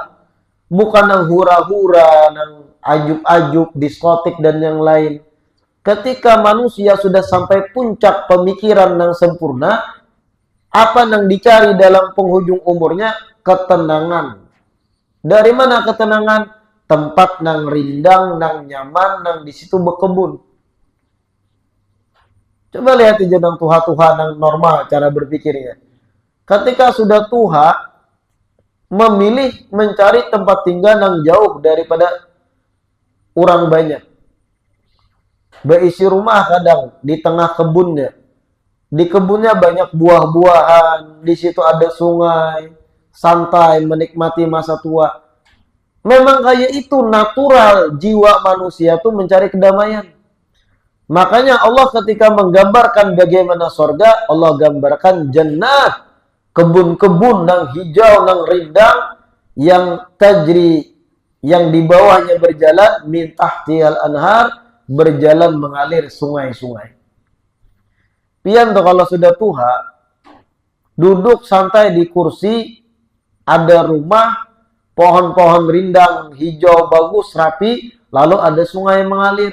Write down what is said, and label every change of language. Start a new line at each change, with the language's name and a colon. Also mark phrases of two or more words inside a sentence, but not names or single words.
Indonesian: Bukan yang hura-hura, yang ajuk-ajuk, diskotik, dan yang lain. Ketika manusia sudah sampai puncak pemikiran yang sempurna, apa yang dicari dalam penghujung umurnya? Ketenangan. Dari mana ketenangan?
Banjar: Tempat nang rindang, nang nyaman, nang di situ berkebun. Coba lihat aja nang tuha-tuha nang normal cara berpikirnya. Ketika sudah tuha, memilih mencari tempat tinggal nang jauh daripada orang banyak.
Indonesian: Berisi rumah kadang di tengah kebunnya. Di kebunnya banyak buah-buahan, di situ ada sungai, santai menikmati masa tua. Memang kayak itu natural jiwa manusia tuh mencari kedamaian. Makanya Allah ketika menggambarkan bagaimana surga, Allah gambarkan jannah, kebun-kebun yang hijau, yang rindang, yang tajri, yang di bawahnya berjalan
Arabic: min tahtihal anhar,
Indonesian: berjalan mengalir sungai-sungai.
Banjar: Pian tuh kalau sudah tua, duduk santai di kursi, ada rumah, pohon-pohon rindang hijau bagus, rapi, lalu ada sungai mengalir.